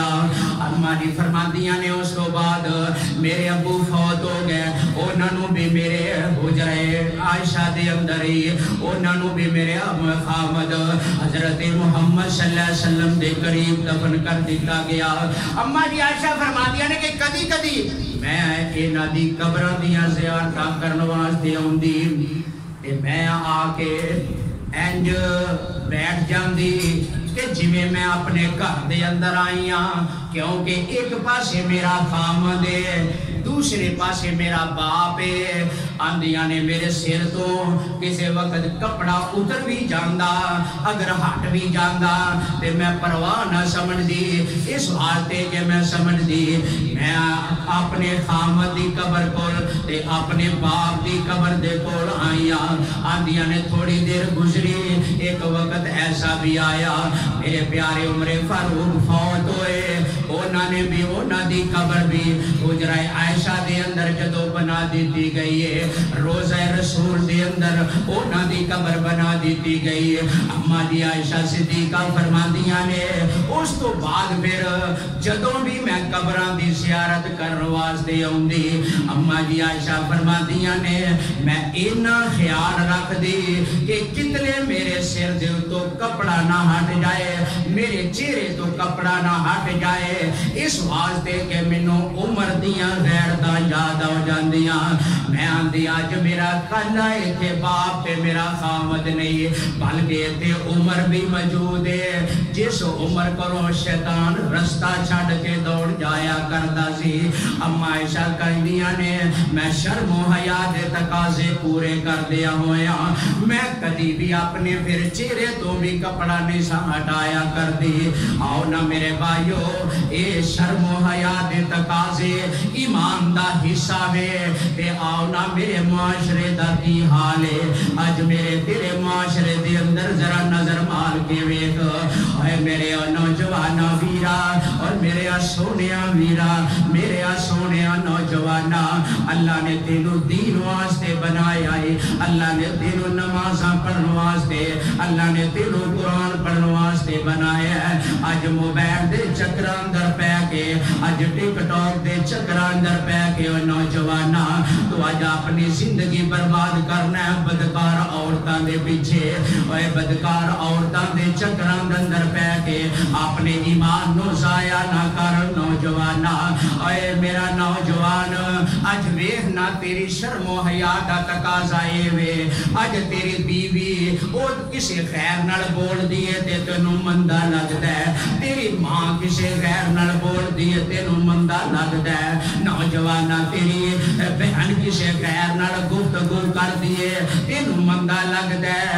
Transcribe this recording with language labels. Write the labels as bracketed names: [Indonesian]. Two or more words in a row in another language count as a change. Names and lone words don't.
[Punjabi] اما جی فرماندیاں نے اس کو بعد میرے ابو فوت ہو گئے انہوں نے بھی میرے حجرہ عائشہ دے اندر ہی انہوں نے بھی میرے خامد حضرت محمد صلی اللہ علیہ وسلم دے قریب دفن کر دیتا گیا. اما جی عائشہ فرماندیاں نے کہ کدی کدی میں انہاں دی قبراں دیاں زیارتاں کرن واسطے آوندی تے میں آ کے انج بیٹھ جاندی کہ جویں میں اپنے گھر دے اندر آئی ہاں کیونکہ ایک پاسے میرا خامد ہے دوسرے پاسے میرا باپ ہے. آندیاں نے میرے سر تو کسی وقت کپڑا اتر بھی جاندا اگر ہٹ بھی جاندا تے میں پرواہ نہ سمجھ دی اس واسطے کہ میں سمجھ دی میں اپنے خامد دی قبر کول تے اپنے باپ دی قبر دے کول آئی ہاں. آندیاں نے تھوڑی دیر گزری ایک وقت ایسا بھی آیا میرے پیارے عمر فاروق فوت ہوئے انہوں نے بھی انہوں دی قبر بھی حجرہ عائشہ دے اندر جدو بنا دیتی گئی ہے روزہ رسول دے اندر انہوں دی قبر بنا دیتی گئی ہے. اما جی عائشہ صدیقہ فرماندیاں نے اس تو بعد پھر جدوں بھی میں قبراں دی زیارت کرن واسطے آوندی اما جی عائشہ فرماندیاں نے میں اتنا خیال رکھ دی کہ کتنے میرے سر دے تو کپڑا نہ ہٹ جائے میرے چہرے تو کپڑا نہ ہٹ جائے اس واسطے کہ مینوں عمر دیاں غیرتاں یاد ہو جاندیاں. میں آندی اج میرا کلا ایتھے باپ تے میرا خامد نہیں بلکہ ایتھے عمر بھی موجود ہے جس عمر کو شیطان رستہ چھڈ کے دوڑ جایا کردا سی. اما عائشہ کہندیاں نے میں شرم و حیا دے تقاضے پورے کر دیا ہویا میں کدی بھی اپنے پھر چہرے تو بھی کپڑا نہیں سا ہٹایا کر دی. آؤ نا میرے بھائیو اے شرم و حیا دے تقاضے ایمان دا حصہ وے تے آؤ نا میرے معاشرے دا کی حال ہے اج میرے تیرے معاشرے دے اندر ذرا نظر مار کے ویکھ اے میرے نوجوان ویرا اور میرے سونیا ویرا میرے سونیا نوجوانا اللہ نے تینوں دین واسطے بنایا ہے اللہ نے تینوں نمازاں پڑھن واسطے اللہ نے تینوں قرآن پڑھن واسطے بنایا ہے. اج موبائل دے چکراں اندر پے کے اج ٹک ٹاک دے چکراں اندر پے کے نوجوانا تو اج اپنی زندگی برباد کرنا ہے بدکار عورتاں دے پیچھے اوے بدکار عورتاں دے چکراں دے اندر پے کے اپنے ایمان نو ضائع نہ کر نوجوانا. اوے میرا نوجوان اج ویکھ نہ تیری شرم و حیا دا تقاضا اے وے اج تیری بیوی او کسے غیر نال بول دی ہے تے تینوں مندا لگدا ہے تیری ماں کسے غیر نال بول دی ہے تینوں مندا لگدا ہے نوجوانا تیری بہن کسے غیر نال گفتگو کر دی ہے تینوں مندا لگدا ہے.